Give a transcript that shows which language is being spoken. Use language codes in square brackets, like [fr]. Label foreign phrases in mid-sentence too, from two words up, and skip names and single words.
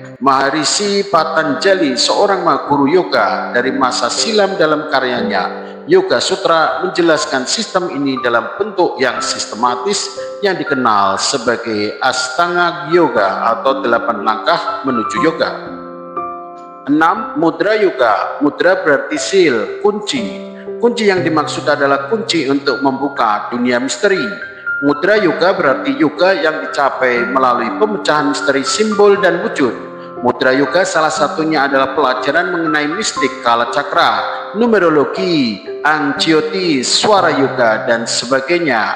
[id] Maharishi Patanjali, seorang guru yoga dari masa silam, dalam karyanya Yoga Sutra menjelaskan sistem ini dalam bentuk yang sistematis yang dikenal sebagai Astanga Yoga atau 8 langkah menuju yoga. 6. Mudra Yoga. Mudra berarti seal, kunci. Kunci yang dimaksud adalah kunci untuk membuka dunia misteri. Mudra Yoga berarti yoga yang dicapai melalui pemecahan misteri simbol dan wujud. Mudra Yoga salah satunya adalah pelajaran mengenai mistik kala cakra, numerologi, angioti, suara yoga, dan sebagainya.